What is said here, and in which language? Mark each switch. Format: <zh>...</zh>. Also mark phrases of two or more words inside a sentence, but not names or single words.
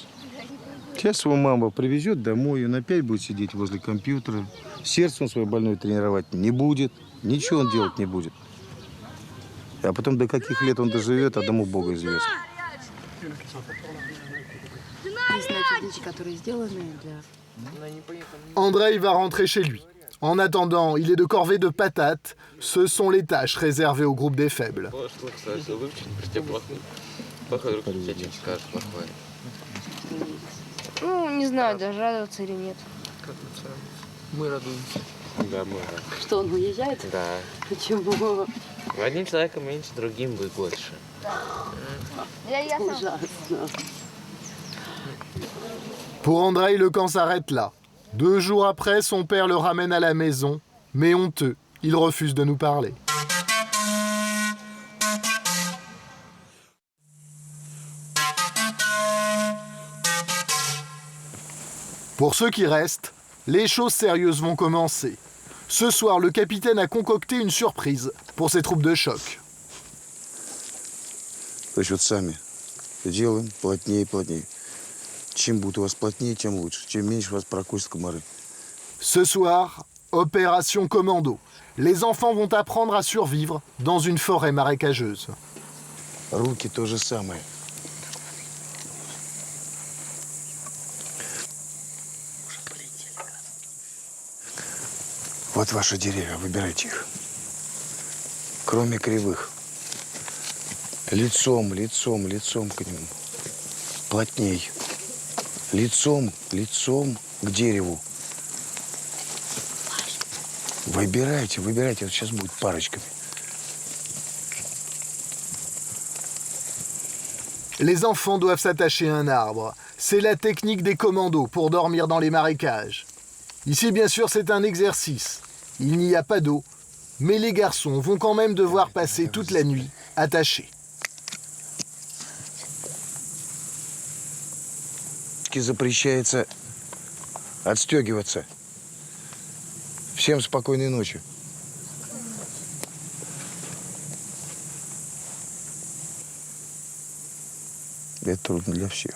<ru>Сейчас его мама привезет домой, он опять будет сидеть возле компьютера. Сердце он свое больное тренировать не будет. Ничего он делать не будет. А потом до каких лет он доживет, одному Богу известно. Есть вещи, которые сделаны для...</ru> <fr>Andrei va rentrer chez lui. En attendant, il est de corvée de patates. Ce sont les tâches réservées au groupe des faibles.</fr> <ru>Ну, не знаю, даже радоваться или нет. Мы радуемся. Да, мы радуемся. Что, он уезжает? Да. Почему? Одним человеком меньше, другим будет больше. Ужасно.</ru> <fr>Pour Andrei, le camp s'arrête là. 2 jours après, son père le ramène à la maison. Mais honteux, il refuse de nous parler. Pour ceux qui restent, les choses sérieuses vont commencer. Ce soir, le capitaine a concocté une surprise pour ses troupes de choc.</fr> <ru>Значит, сами делаем плотнее и плотнее. Чем будет у вас плотнее, тем лучше. Чем меньше вас прокусят комары.</ru> <fr>Ce soir, opération commando. Les enfants vont apprendre à survivre dans une forêt marécageuse.</fr> <ru>Руки то же самое. Вот ваши деревья, выбирайте их. Кроме кривых. Лицом к нему. Плотней. Лицом к дереву. Выбирайте. Вот сейчас будет парочками.</ru> <fr>Les enfants doivent s'attacher à un arbre. C'est la technique des commandos pour dormir dans les marécages. Ici, bien sûr, c'est un exercice. Il n'y a pas d'eau, mais les garçons vont quand même devoir passer toute la nuit attachés.</fr> <ru>Запрещается отстегиваться. Всем спокойной ночи. Это трудно для всех.</ru>